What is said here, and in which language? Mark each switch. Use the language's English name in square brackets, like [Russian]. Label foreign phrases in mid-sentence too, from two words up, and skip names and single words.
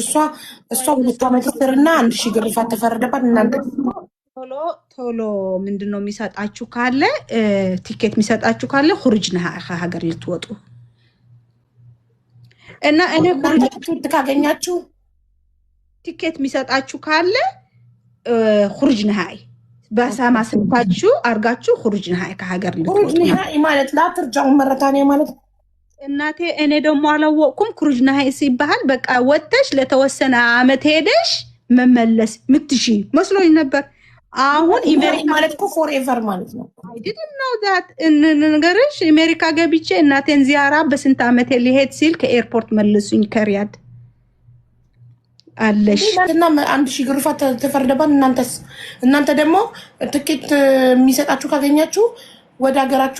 [Amharic] እሷ 2 ዓመት እስርና 1000 ግርፋት ተፈረደባት። እናንተ ቶሎ ምንድነው የሚሰጣችሁ ካለ ቲኬት የሚሰጣችሁ ካለ خروجنا ሀገር ልትወጡ እና እኔ ቲኬት ካገኛችሁ ቲኬት የሚሰጣችሁ ካለ [Arabic] خروجنا هاي [Amharic] በሰማ ስንታችሁ አርጋችሁ [Arabic] خروجنا هاي [Amharic] ከሀገር ልትወጡ [Arabic] خروجنا هاي [Amharic] ማለት ላትርጃው መረታኔ ማለት እናቴ እኔ ደግሞ አላወቅኩም። [Arabic] خروجنا هاي [Amharic] ሲባል በቃ ወጥተሽ ለተወሰነ አመት ሄደሽ መመለስ ምትሺ መስሎኝ ነበር። አሁን አሜሪካ ማለት እኮ ፎርኤቨር ማለት ነው። [English] I didn't know that [Amharic] እንነገርሽ አሜሪካ ገብቼ እናቴን ዚያራ በስንት አመት ሊሄድ ሲል ከኤርፖርት መልሱኝ ከሪያድ አለሽ እና 1000 ግርፋት ተፈረደባት። እናንተ ደግሞ ትኬት የሚሰጣችሁ ካገኛችሁ ወደ ሀገራችሁ